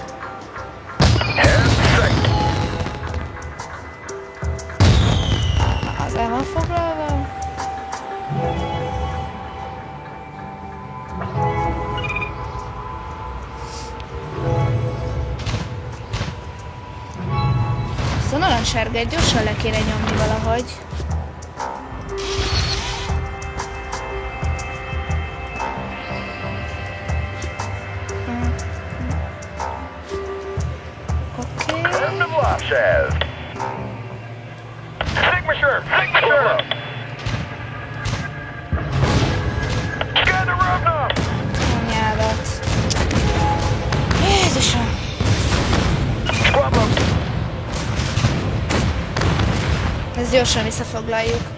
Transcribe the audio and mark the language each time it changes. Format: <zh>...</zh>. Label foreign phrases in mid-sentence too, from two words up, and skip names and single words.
<hu>Az el van foglalva. Ezt a narancssárgát gyorsan le kéne nyomni valahogy. Signature!</hu> <en>Get the road!</en> <hu>Anyádat. Jézusom! Ezt gyorsan visszafoglaljuk.</hu>